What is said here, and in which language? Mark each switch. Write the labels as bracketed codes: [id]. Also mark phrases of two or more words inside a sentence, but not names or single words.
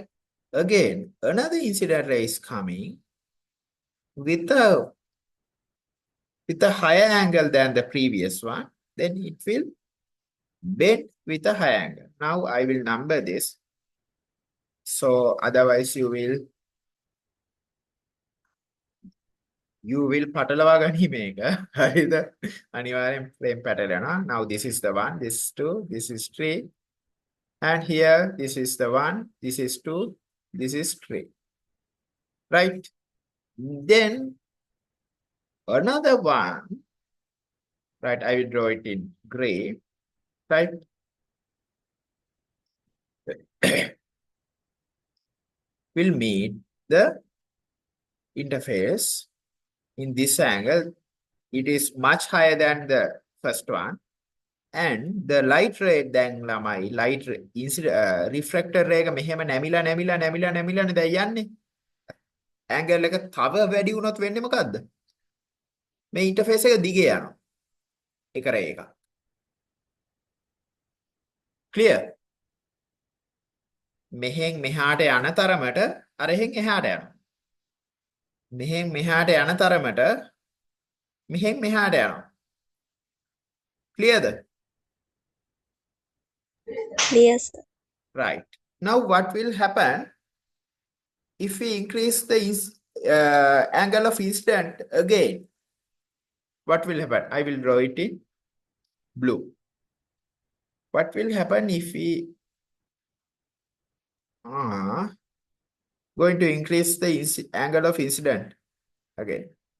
[en] Again, another incident ray is coming with a higher angle than the previous one, then it will bend with a higher angle. Now I will number this, so otherwise you will [si] පටලවා ගනි මේක. හරිද? අනිවාර්යෙන් frame පැටලෙනවා. [en] Now this is the one, this is 2, this is 3, and here this is the 1, this is 2, this is 3, right? Then another one, right? I will draw it in gray, right? Will meet the interface in this angle, it is much higher than the first one. And the light ray [si] දැන් ළමයි [en] light ray refractor ray [si] එක මෙහෙම නැමිලා දැන් යන්නේ. angle එක තව වැඩි වුණොත් වෙන්නේ මොකද්ද? මේ interface එක දිගේ යනවා. එක ray එක. [en] clear? [si] මෙහෙන් මෙහාට යන තරමට අර එහෙන් එහාට යනවා. මෙහෙන් මෙහාට යන තරමට මෙහෙන් මෙහාට යනවා. [en] clearද? Clear, sir. Right. Now what will happen if we increase the angle of incident again? What will happen? I will draw it in blue. What will happen if we are going to increase the angle of incident again?